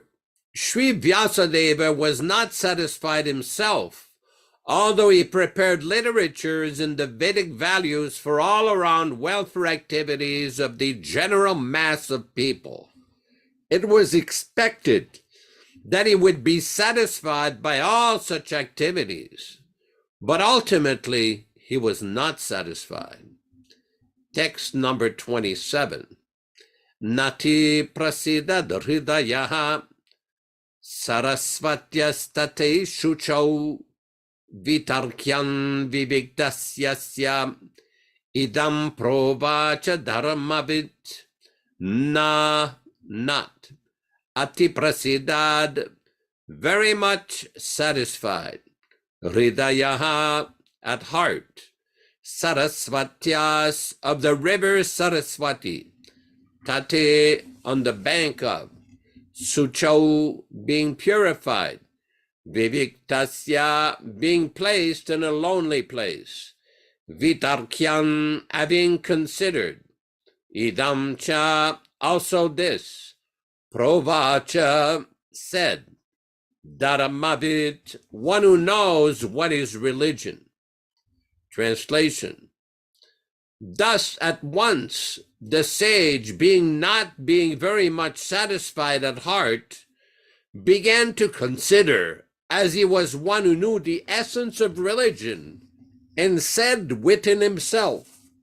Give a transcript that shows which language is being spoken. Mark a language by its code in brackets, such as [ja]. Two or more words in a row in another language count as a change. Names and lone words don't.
[en] Sri Vyāsadeva was not satisfied himself, although he prepared literatures in the Vedic values for all-around welfare activities of the general mass of people. It was expected that he would be satisfied by all such activities, but ultimately he was not satisfied. Text number 27. [sa] Nati prasida hridayaha sarasvatyastate shuchau vitarkyan viviktasyasya idam provacha dharmavit not ati prasidad, [en] very much satisfied, hridayaha, at heart, sarasvatyas, of the river Saraswati, tate, on the bank of, suchau, being purified, viviktasya, being placed in a lonely place, vitarkyan, having considered, [sa] idam cha, [en] also this, provacha, said, dharamavit, one who knows what is religion. Translation. Thus at once the sage, being very much satisfied at heart, began to consider, as he was one who knew the essence of religion, and said within himself.